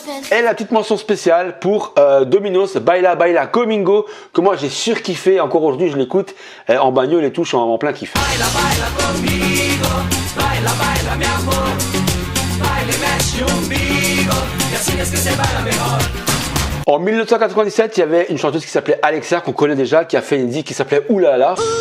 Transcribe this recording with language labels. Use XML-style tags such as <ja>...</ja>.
<fr>Et la petite mention spéciale pour Dominos, Baila Baila Comingo, que moi j'ai surkiffé, encore aujourd'hui je l'écoute en bagnole et tout, je suis en plein kiff.</fr> <es>Baila Baila Comingo, Baila Baila mi amor, Baila</es> <pt>mexe umbigo,</pt> <es>y así es que se baila mejor.</es> <fr>En 1997, il y avait une chanteuse qui s'appelait Alexia, qu'on connaît déjà, qui a fait une musique qui s'appelait Oulala.</fr>